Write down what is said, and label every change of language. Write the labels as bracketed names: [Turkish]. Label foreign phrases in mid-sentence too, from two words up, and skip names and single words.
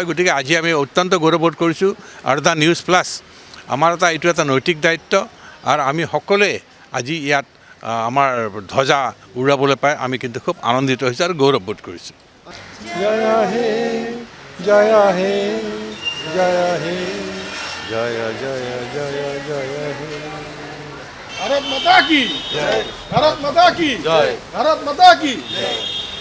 [Assamese] গতিকে আজি আমি অত্যন্ত গৌৰৱবোধ কৰিছোঁ আৰু দ্য নিউজ প্লাছ আমাৰ এইটো এটা নৈতিক দায়িত্ব আৰু আমি সকলোৱে আজি ইয়াত আমাৰ ধ্বজা উৰাবলৈ পাই আমি কিন্তু খুব আনন্দিত হৈছোঁ আৰু গৌৰৱবোধ কৰিছোঁ। [Bangla] জয় হে জয় হে জয় হে জয় জয় জয় জয় হে। [Hindi] भारत माता की जय, भारत माता की जय, भारत माता की जय।